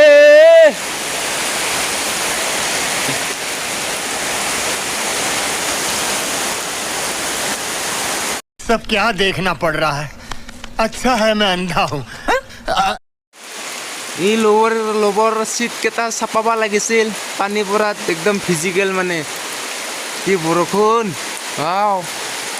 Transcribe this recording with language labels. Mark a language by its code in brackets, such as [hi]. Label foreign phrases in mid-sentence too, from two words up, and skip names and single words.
[hi] सब क्या देखना पड़ रहा है। अच्छा है मैं अंधा हूँ। [as] এই লোবৰ চিট কেইটা চাপাব লাগিছিল পানী পৰাত একদম ভিজি গেল মানে কি বৰষুণ